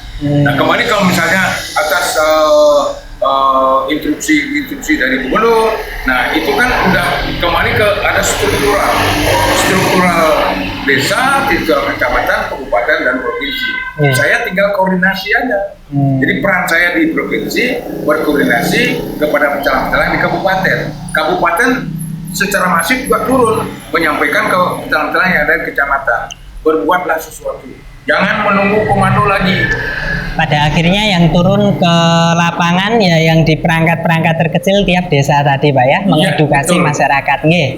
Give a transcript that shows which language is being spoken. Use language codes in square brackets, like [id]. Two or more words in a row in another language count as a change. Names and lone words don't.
[id] Nah kembali kalau misalnya atas instruksi dari gubernur, nah itu kan udah kembali ke ada struktural desa, struktural kecamatan, kabupaten dan provinsi. Saya tinggal koordinasi aja. Jadi peran saya di provinsi berkoordinasi kepada pecalang-pecalang di kabupaten. Kabupaten secara masif juga turun menyampaikan ke pecalang-pecalang yang ada di kecamatan. Berbuatlah sesuatu. Jangan menunggu komando lagi. Pada akhirnya yang turun ke lapangan ya yang di perangkat-perangkat terkecil tiap desa tadi Pak ya, mengedukasi masyarakat nggih.